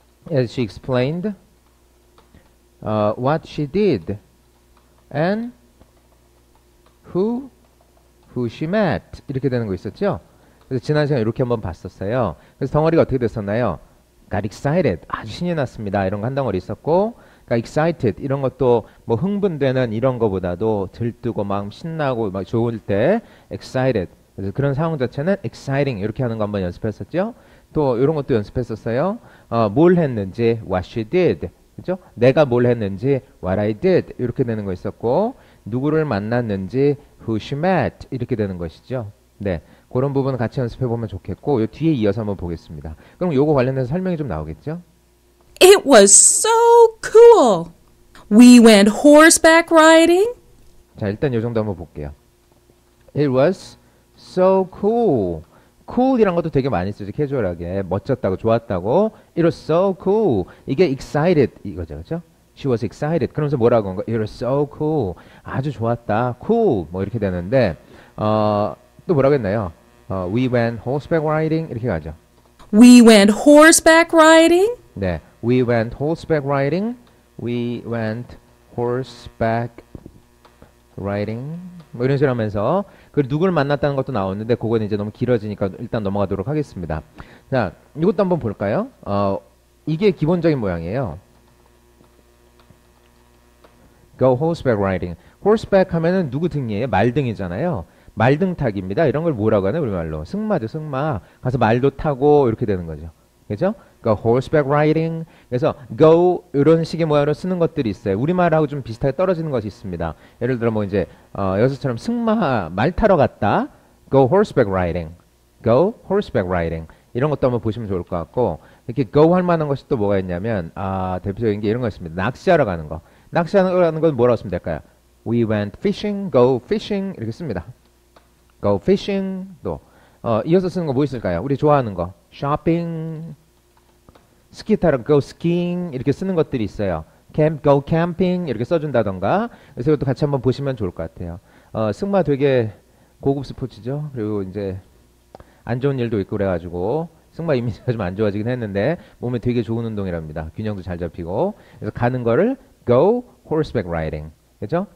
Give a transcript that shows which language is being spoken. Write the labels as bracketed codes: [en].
[en] As she explained what she did and who she met [ko] 이렇게 되는 거 있었죠? 그래서 지난 시간에 이렇게 한번 봤었어요. 그래서 덩어리가 어떻게 됐었나요? [en] got excited [ko] 아주 신이 났습니다. 이런 거 한 덩어리 있었고 got excited 이런 것도 뭐 흥분되는 이런 거보다도 들뜨고 막 신나고 막 좋을 때 excited 그래서 그런 상황 자체는 exciting 이렇게 하는 거 한번 연습했었죠? 또 이런 것도 연습했었어요. 뭘 했는지 [en] what she did [ko] 그죠? 내가 뭘 했는지 [en] what I did [ko] 이렇게 되는 거 있었고 누구를 만났는지 [en] who she met [ko] 이렇게 되는 것이죠. 네, 그런 부분 같이 연습해 보면 좋겠고 요 뒤에 이어서 한번 보겠습니다. 그럼 요거 관련해서 설명이 좀 나오겠죠? [en] It was so cool. We went horseback riding. [ko] 자, 일단 요 정도 한번 볼게요. [en] It was so cool. [ko] cool이란 것도 되게 많이 쓰죠. 캐주얼하게 멋졌다고 좋았다고. [en] It was so cool. [ko] 이게 excited 이거죠, 그렇죠? [en] She was excited. [ko] 그러면서 뭐라고 한 거? [en] It was so cool. [ko] 아주 좋았다. cool 뭐 이렇게 되는데 또 뭐라고 했나요? [en] We went horseback riding [ko] 이렇게 가죠. [en] We went horseback riding. 네, we went horseback riding. We went horseback riding. [ko] 뭐 이런 식으로 하면서 그 누구를 만났다는 것도 나오는데 그거는 이제 너무 길어지니까 일단 넘어가도록 하겠습니다. 자, 이것도 한번 볼까요? 이게 기본적인 모양이에요. [en] Go horseback riding. horseback [ko] 하면은 누구 등이에요? 말등이잖아요. 말등 타기입니다. 이런 걸 뭐라고 하나요? 우리말로 승마죠, 승마. 가서 말도 타고 이렇게 되는 거죠. 그죠? [en] Go horseback riding. [ko] 그래서 go 이런 식의 모양으로 쓰는 것들이 있어요. 우리말하고 좀 비슷하게 떨어지는 것이 있습니다. 예를 들어 뭐 이제 여기서처럼 승마 말 타러 갔다. [en] Go horseback riding. Go horseback riding. [ko] 이런 것도 한번 보시면 좋을 것 같고 이렇게 go 할 만한 것이 또 뭐가 있냐면 대표적인 게 이런 거 있습니다. 낚시하러 가는 거. 낚시하러 가는 건 뭐라고 쓰면 될까요? [en] We went fishing. Go fishing. [ko] 이렇게 씁니다. [en] Go fishing. [ko] 또 이어서 쓰는 거 뭐 있을까요? 우리 좋아하는 거. shopping. 스키 타러 [en] go skiing [ko] 이렇게 쓰는 것들이 있어요. [en] camp, go camping [ko] 이렇게 써준다던가. 그래서 이것도 같이 한번 보시면 좋을 것 같아요. 승마 되게 고급 스포츠죠. 그리고 이제 안 좋은 일도 있고 그래가지고 승마 이미지가 좀 안 좋아지긴 했는데 몸에 되게 좋은 운동이랍니다. 균형도 잘 잡히고. 그래서 가는 거를 [en] go horseback riding. [ko] 그죠?